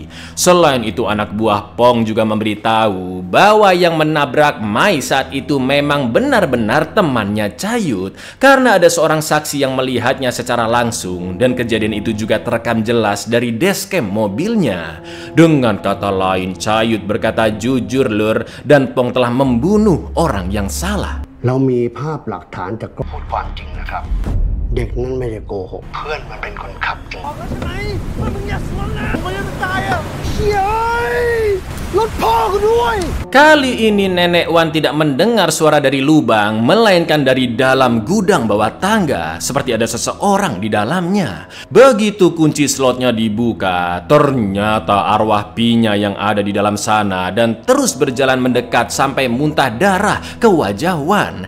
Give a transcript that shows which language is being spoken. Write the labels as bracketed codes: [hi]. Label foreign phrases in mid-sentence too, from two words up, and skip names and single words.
[id] Selain itu anak buah Pong juga memberitahu bahwa yang menabrak Mai saat itu memang benar-benar temannya Cayut karena ada seorang saksi yang melihatnya secara langsung dan kejadian itu juga terekam jelas dari dashcam mobilnya. Dengan kata lain, Cayut berkata jujur lur dan Pong telah membunuh orang yang salah. [th] เรามีภาพหลักฐานจากพูดความจริงนะครับเด็กนั้นไม่ได้โกหกเพื่อนมันเป็นคนขับจริงบอกแล้วใช่ไหมว่ามึงอย่าสวนนะมึงจะตายอ่ะเฮ้ย [id] Kali ini Nenek Wan tidak mendengar suara dari lubang, melainkan dari dalam gudang bawah tangga, seperti ada seseorang di dalamnya. Begitu kunci slotnya dibuka, ternyata arwah Pinya yang ada di dalam sana dan terus berjalan mendekat sampai muntah darah ke wajah Wan.